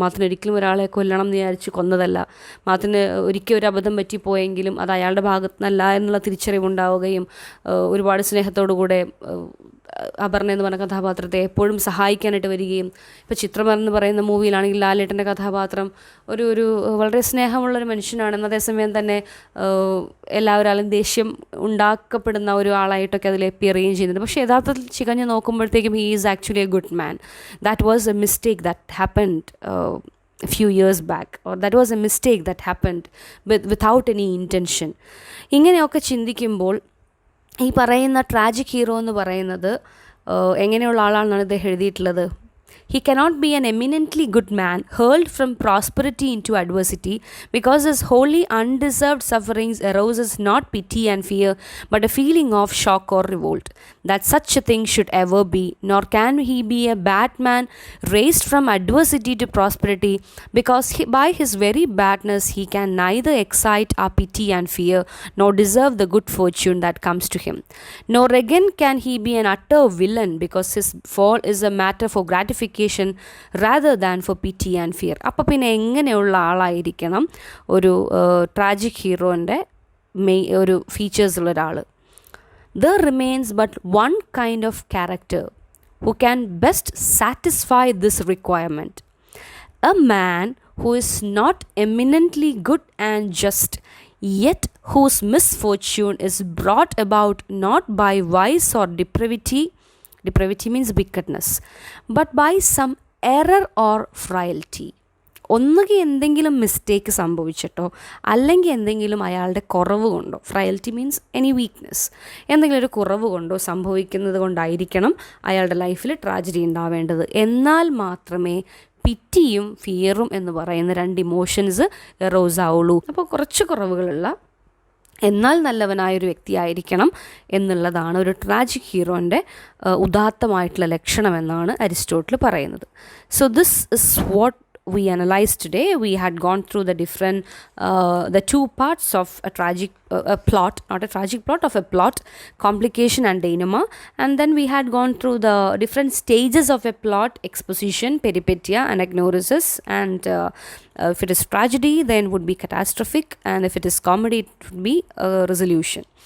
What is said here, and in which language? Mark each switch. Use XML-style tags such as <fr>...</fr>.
<ml>മാത്തന് ഒരിക്കലും ഒരാളെ കൊല്ലണം എന്ന് വിചാരിച്ച് കൊന്നതല്ല. മാത്തന് ഒരിക്കൽ ഒരു അബദ്ധം പറ്റിപ്പോയെങ്കിലും അത് അയാളുടെ ഭാഗത്ത് നിന്നല്ല എന്നുള്ള തിരിച്ചറിവുണ്ടാവുകയും ഒരുപാട് സ്നേഹത്തോടു കൂടെ അപർണ എന്ന് പറഞ്ഞ കഥാപാത്രത്തെ എപ്പോഴും സഹായിക്കാനായിട്ട് വരികയും, ഇപ്പോൾ ചിത്രം എന്ന് പറയുന്ന മൂവിയിലാണെങ്കിൽ ലാലേട്ടൻ്റെ കഥാപാത്രം ഒരു വളരെ സ്നേഹമുള്ളൊരു മനുഷ്യനാണെന്ന്, അതേസമയം തന്നെ എല്ലാവരാലും ദേഷ്യം ഉണ്ടാക്കപ്പെടുന്ന ഒരു ആളായിട്ടൊക്കെ അതിൽ അപ്പിയർ ചെയ്യുകയും ചെയ്യുന്നുണ്ട്. പക്ഷേ യഥാർത്ഥത്തിൽ ചികഞ്ഞ് നോക്കുമ്പോഴത്തേക്കും</ml> <en>He is actually a good man. That was a mistake that happened few years back, or that was a mistake that happened without any intention.</en> <ml>ഇങ്ങനെയൊക്കെ ചിന്തിക്കുമ്പോൾ ഈ പറയുന്ന ട്രാജിക് ഹീറോ എന്ന് പറയുന്നത് എങ്ങനെയുള്ള ആളാണെന്നാണ് ഇദ്ദേഹം എഴുതിയിട്ടുള്ളത്.</ml> <en>He cannot be an eminently good man hurled from prosperity into adversity because his wholly undeserved sufferings arouses not pity and fear but a feeling of shock or revolt. That such a thing should ever be, nor can he be a bad man raised from adversity to prosperity because by his very badness he can neither excite our pity and fear nor deserve the good fortune that comes to him. Nor again can he be an utter villain because his fall is a matter for gratification rather than for pity and fear.</en> <ml>അപ്പോൾ പിന്നെ എങ്ങനെയുള്ള ആളായിരിക്കണം ഒരു tragic ഹീറോൻ്റെ ഒരു ഫീച്ചേഴ്സുള്ള ഒരാൾ?</ml> <en>There remains but one kind of character who can best satisfy this requirement. A man who is not eminently good and just, yet whose misfortune is brought about not by vice or depravity means wickedness, but by some error or frailty.</en> <ml>ഒന്നുകിൽ എന്തെങ്കിലും mistake സംഭവിച്ചിട്ടോ അല്ലെങ്കിൽ എന്തെങ്കിലും അയാളുടെ കുറവ് കൊണ്ടോ,</ml> <en>frailty means any weakness,</en> <ml>എന്തെങ്കിലും ഒരു കുറവ് കൊണ്ടോ സംഭവിക്കുന്നത് കൊണ്ടായിരിക്കണം അയാളുടെ ലൈഫിൽ ട്രാജഡി ഉണ്ടാവേണ്ടത്. എന്നാൽ മാത്രമേ പിറ്റിയും ഫിയറും എന്ന് പറയുന്ന രണ്ട് ഇമോഷൻസ് എറോസ് ആവുള്ളൂ. അപ്പോൾ കുറച്ച് കുറവുകളുള്ള എന്നാൽ നല്ലവനായൊരു വ്യക്തിയായിരിക്കണം എന്നുള്ളതാണ് ഒരു ട്രാജിക് ഹീറോൻ്റെ ഉദാത്തമായിട്ടുള്ള ലക്ഷണമെന്നാണ് അരിസ്റ്റോട്ടിൽ പറയുന്നത്.</ml> <en>So this is what we analyzed today. We had gone through the two parts of a tragic plot, not a tragic plot, of a plot, complication and denouement, and then we had gone through the different stages of a plot: exposition, peripetia, anagnoresis, and if it is tragedy then would be catastrophic, and if it is comedy it would be resolution.</en>